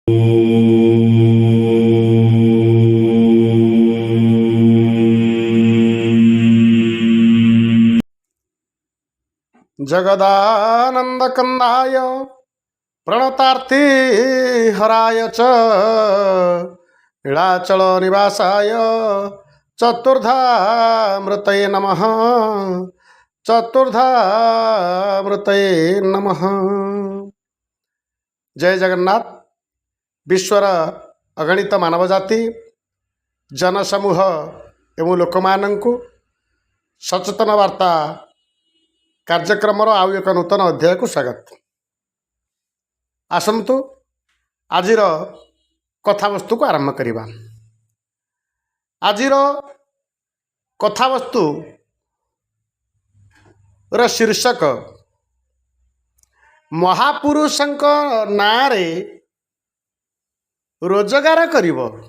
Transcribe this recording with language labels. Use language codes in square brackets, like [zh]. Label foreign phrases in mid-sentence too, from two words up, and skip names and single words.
[sa] जगदानंदकंदाय प्रणतार्थी हराय च नीलाचल निवासाय चतुर्धामृतये नमः। चतुर्धामृतये नमः। [or] ଜୟ ଜଗନ୍ନାଥ। ବିଶ୍ୱର ଅଗଣିତ ମାନବ ଜାତି ଜନସମୂହ ଏବଂ ଲୋକ ମାନଙ୍କୁ ସଚେତନ ବାର୍ତ୍ତା କାର୍ଯ୍ୟକ୍ରମ ଆଉ ଏକ ନୂତନ ଅଧ୍ୟାୟ କୁ ସ୍ୱାଗତ। ଆସନ୍ତୁ ଆଜିର କଥାବସ୍ତୁ କୁ ଆରମ୍ଭ କରିବା। ଆଜିର କଥାବସ୍ତୁ ର ଶୀର୍ଷକ ମହାପୁରୁଷଙ୍କ ନାରେ ରୋଜଗାର କରିବ।